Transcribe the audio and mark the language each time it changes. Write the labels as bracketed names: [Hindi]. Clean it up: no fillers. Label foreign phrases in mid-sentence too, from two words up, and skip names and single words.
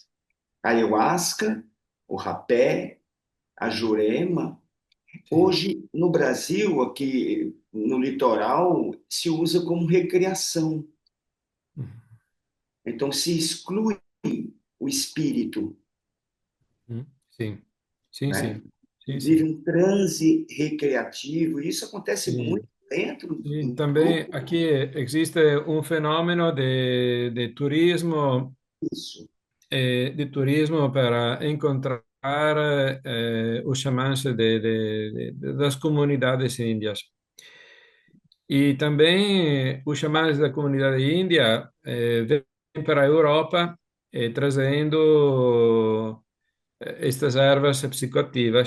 [Portuguese] A ayahuasca, o rapé, a jurema. Hoje, no Brasil, aqui no litoral, se usa como recreação. Então, se exclui o espírito, [Italian] Sì, sì, [Portuguese] né? [Italian] sì, [Portuguese] E [Italian] sì, [Portuguese] vive [Italian] sì. [Portuguese] um transe recreativo, e isso acontece muito [Italian] Sì. [Portuguese] dentro [Italian] Sì, [Portuguese] do [Spanish] también [Portuguese] grupo. [Spanish] aquí existe un fenomeno de turismo, [Portuguese] Isso. [Italian] di turismo [Portuguese] para encontrar os xamãs das comunidades índias. E também os xamãs da comunidade índia vêm para a Europa trazendo estas ervas psicoativas.